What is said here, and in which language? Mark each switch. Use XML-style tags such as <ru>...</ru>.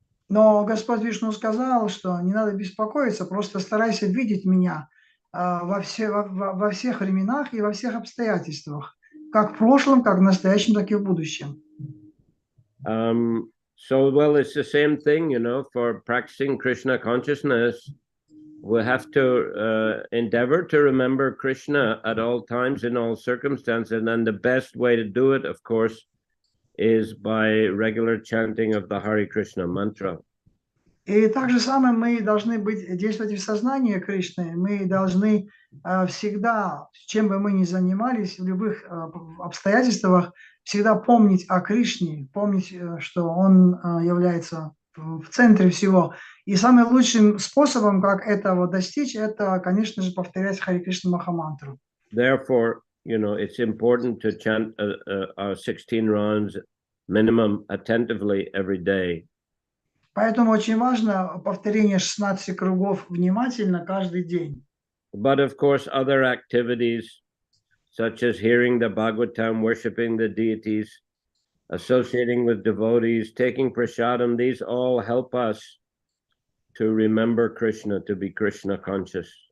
<ru>Но Господь Вишну сказал, что не надо беспокоиться, просто старайся видеть меня во всех временах и во всех обстоятельствах, как в прошлом, как в настоящем, так и в будущем.</ru> <en>So, well, it's the same thing, you know, for practicing Krishna consciousness. We have to endeavor to remember Krishna at all times, in all circumstances. And then the best way to do it, of course, is by regular chanting of the Hare Krishna mantra.</en> <ru>И так же самое мы должны действовать в сознании Кришны. Мы должны всегда, чем бы мы ни занимались, в любых обстоятельствах, всегда помнить о Кришне, помнить, что Он является в центре всего. И самым лучшим способом, как этого достичь, это, конечно же, повторять Харе Кришна Махамантру.</ru> <en>Therefore, you know, it's important to chant 16 rounds minimum attentively every day.</en> <ru>Поэтому очень важно повторение 16 кругов внимательно каждый день.</ru> <en>But of course, other activities, such as hearing the Bhagavatam, worshipping the deities, associating with devotees, taking prasadam, these all help us to remember Krishna, to be Krishna conscious.</en>